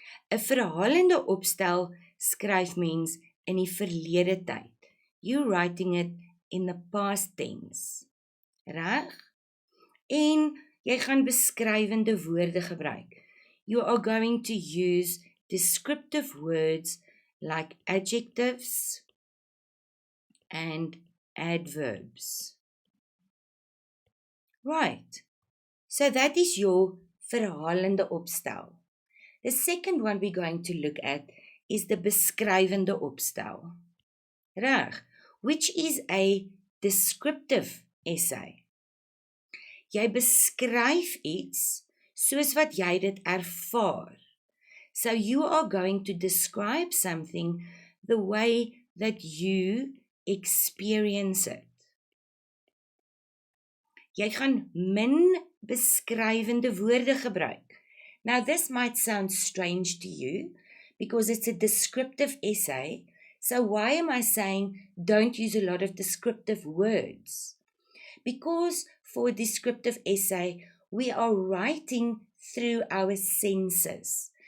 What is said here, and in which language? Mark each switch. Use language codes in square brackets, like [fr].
[af] 'n verhalende opstel skryf mens in die verlede tyd. [en] You writing it in the past tense. [af] Reg? En jy gaan beskrywende woorde gebruik. [en] You are going to use descriptive words like adjectives and adverbs. Right. So that is your verhalende opstel. The second one we're going to look at is the beskrywende opstel. Reg, which is a descriptive essay. [af] Jy beskryf iets soos wat jy dit ervaar. [en] So you are going to describe something the way that you experience it. [af] Jy gaan min beskrywende woorde gebruik. [en] Now this might sound strange to you because it's a descriptive essay. So why am I saying don't use a lot of descriptive words? Because for a descriptive essay, we are writing through our senses.